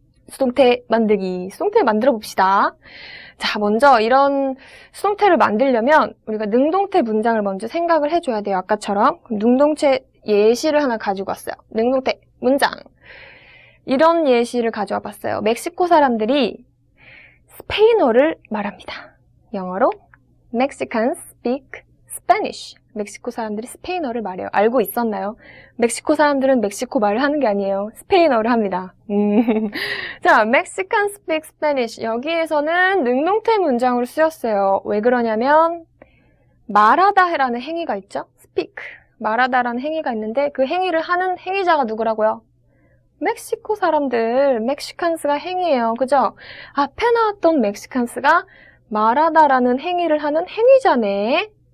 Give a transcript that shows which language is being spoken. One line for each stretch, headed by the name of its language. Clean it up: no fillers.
Korean: 수동태 만들기. 수동태 만들어 봅시다. 자, 먼저 이런 수동태를 만들려면 우리가 능동태 문장을 먼저 생각을 해줘야 돼요. 아까처럼. 그럼 능동태 예시를 하나 가지고 왔어요. 능동태 문장. 이런 예시를 가져와 봤어요. 멕시코 사람들이 스페인어를 말합니다. 영어로
English: Mexicans speak Spanish.
Korean: 멕시코 사람들이 스페인어를 말해요. 알고 있었나요? 멕시코 사람들은 멕시코 말을 하는 게 아니에요. 스페인어를 합니다. 자,
English: Mexicans speak Spanish.
Korean: 여기에서는 능동태 문장으로 쓰였어요. 왜 그러냐면 말하다라는 행위가 있죠?
English: speak.
Korean: 말하다라는 행위가 있는데 그 행위를 하는 행위자가 누구라고요? 멕시코 사람들. 멕시칸스가 행위예요. 그죠? 앞에 나왔던 멕시칸스가 말하다라는 행위를 하는 행위자네.